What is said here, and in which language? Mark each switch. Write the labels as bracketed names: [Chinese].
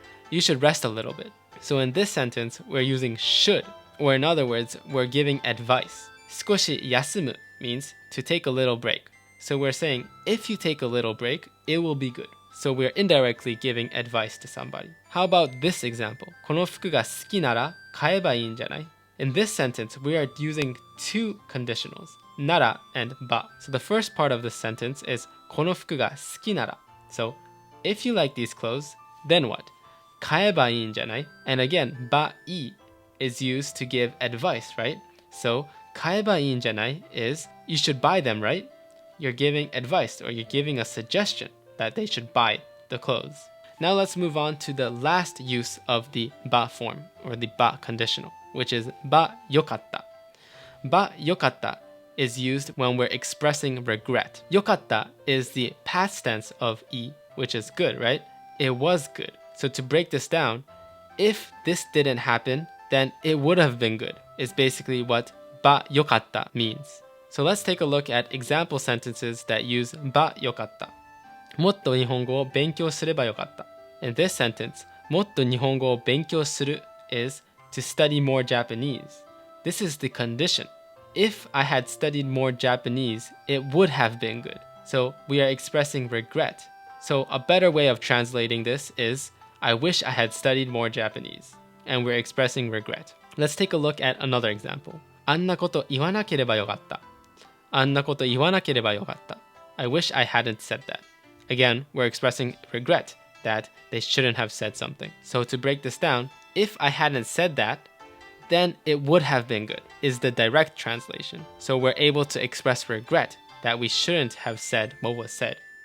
[English] You should rest a little bit. So in this sentence, we're using should, or in other words, we're giving advice. [Japanese] 少し休む [English] means to take a little break. So we're saying, if you take a little break, it will be good. So we're indirectly giving advice to somebody. How about this example? [Japanese] この服が好きなら買えばいいんじゃない? [English] In this sentence, we are using two conditionals, なら and ば. So the first part of the sentence is [Japanese] この服が好きなら. [English] So if you like these clothes, then what? [Japanese] 買えばいいんじゃない? [English] And again, ばい is used to give advice, right? So [Japanese] 買えばいいんじゃない [English] is you should buy them, right? You're giving advice or you're giving a suggestion that they should buy the clothes. Now let's move on to the last use of the ba form or the ba conditional, which is ba yokatta. Ba yokatta is used when we're expressing regret. Yokatta is the past tense of i, which is good, right? It was good. So to break this down, if this didn't happen, then it would have been good, is basically what ba yokatta means. So let's take a look at example sentences that use ba yokatta. [Japanese] もっと日本語を勉強すればよかった. [English] In this sentence, [Japanese] もっと日本語を勉強する [English] is to study more Japanese. This is the condition. If I had studied more Japanese, it would have been good. So we are expressing regret. So a better way of translating this is I wish I had studied more Japanese. And we're expressing regret. Let's take a look at another example. [Japanese] あんなこと言わなければよかった。あんなこと言わなければよかった。 [English] I wish I hadn't said that. Again, we're expressing regret that they shouldn't have said something. So to break this down, if I hadn't said that, then it would have been good, is the direct translation. So we're able to express regret that we shouldn't have said what was said.